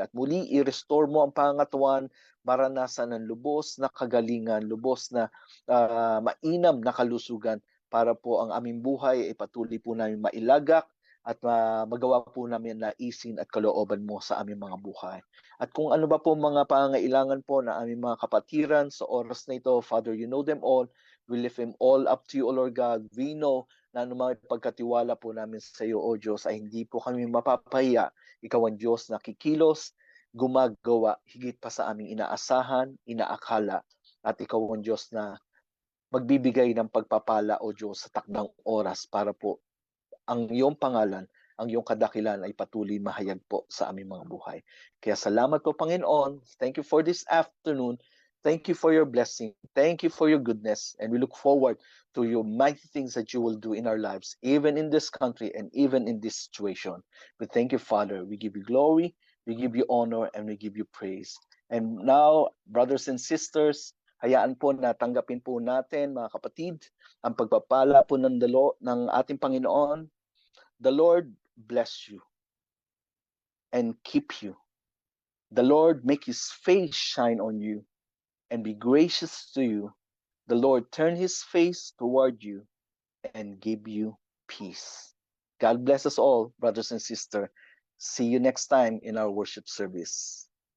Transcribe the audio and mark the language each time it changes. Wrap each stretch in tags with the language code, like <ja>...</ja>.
<tl>At muli, i-restore mo ang pangatawan, maranasan ng lubos na kagalingan, lubos na mainam na kalusugan, para po ang aming buhay ay patuloy po namin mailagak at magawa po namin na isin at kalooban mo sa aming mga buhay. At kung ano ba po mga pangangailangan po na aming mga kapatiran sa oras na ito,</tl> <en>Father, you know them all. We lift him all up to you, O Lord God. We know</en> <tl>na anumang pagkatiwala po namin sa iyo, O Diyos, ay hindi po kami mapapahiya. Ikaw ang Diyos na kikilos, gumagawa, higit pa sa aming inaasahan, inaakala. At ikaw ang Diyos na magbibigay ng pagpapala, O Diyos, sa takdang oras para po ang iyong pangalan, ang iyong kadakilan ay patuloy mahayag po sa aming mga buhay. Kaya salamat po, Panginoon.</tl> <en>Thank you for this afternoon. Thank you for your blessing. Thank you for your goodness. And we look forward to your mighty things that you will do in our lives, even in this country and even in this situation. We thank you, Father. We give you glory, we give you honor, and we give you praise. And now, brothers and sisters,</en> <tl>hayaan po na tanggapin po natin, mga kapatid, ang pagpapala po ng ating Panginoon.</tl> <en>The Lord bless you and keep you. The Lord make his face shine on you and be gracious to you. The Lord turn his face toward you and give you peace. God bless us all, brothers and sisters. See you next time in our worship service.</en>